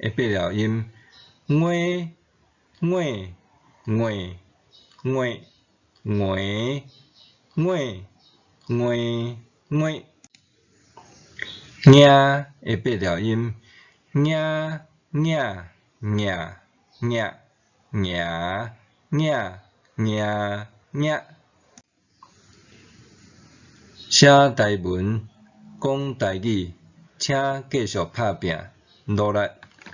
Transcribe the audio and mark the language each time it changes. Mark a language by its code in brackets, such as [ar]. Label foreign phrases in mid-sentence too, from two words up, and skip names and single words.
[nan] 的八条音，我、我、我、我、我、我、我、我。ñ的八条音，ñ、ñ、ñ、ñ、ñ、ñ、ñ、ñ。写台文，讲台语，请继续打拼，努力。